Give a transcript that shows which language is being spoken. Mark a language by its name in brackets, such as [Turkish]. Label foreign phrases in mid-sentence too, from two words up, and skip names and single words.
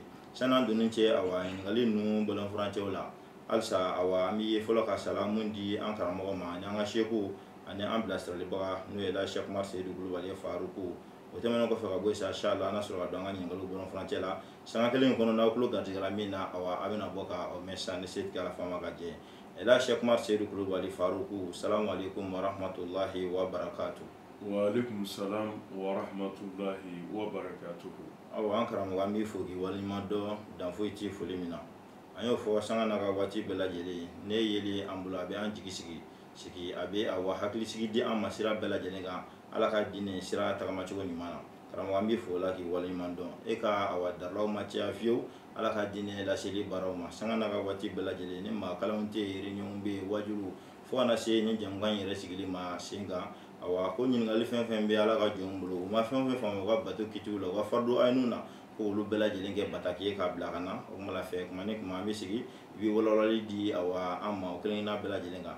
[Bambara] San'an donni cɛ ɲininkali ninnu bɔlɔnfurancɛw la halisa an bɛ fɔlɔ ka salamu di an karamɔgɔ ma ani an ka seko ani an bilasiralibaga n'o ye Elhaji Seku Umaru Seydou Kulubali Faruku. O tɛmɛnen kɔfɛ ka bɔ yen inshallah an sɔrɔ ka don an ka ɲininkaliw bɔlɔnfurancɛ la. Sanga kelen kɔnɔ n'aw tulo garijɛgɛra min na a bɛna bɔ ka o mɛn sisan ne se tigɛ la fama ka jɛ. [Arabic] Elhaji Seku Umaru Seydou Kulubali Faruku سلام عليكم ورحمة الله وبركاته. وعليكم السلام ورحمة الله وبركاته. [Bambara] An karamɔgɔ an b'i fo k'i waleɲuman dɔn dan foyi ti foli min na. An y'o fɔ sanga n'a ka waati bɛɛ lajɛlen ne yeli an bolo a bɛ an jigi sigi a bɛ hakilisigi di an ma sira bɛɛ lajɛlen kan ala ka diinɛ sira tagamacogo ɲuman na. Karamɔgɔ an b'i fo o la k'i waleɲuman dɔn e ka darilaw ma caya fiyewu ala ka diinɛ laseli baaraw ma sanga n'a ka waati bɛɛ lajɛlen ni maa kalanw tɛ yen réunion bɛ yen wajulu fo kana se ni jamukan yɛrɛ sigili ma sen kan ko ɲininkali fɛn fɛn bɛ ala ka jɔnw bolo u ma fɛn fɛn faamu u ka bato kitiw la u ka fardu ayinu na ko olu bɛɛ lajɛlen kɛ bataki ye k'a bila ka na o kuma la fɛ kuma ni kuma an bɛ sigi i bɛ walawalali di an ma o kelen-kelenna bɛɛ lajɛlen kan.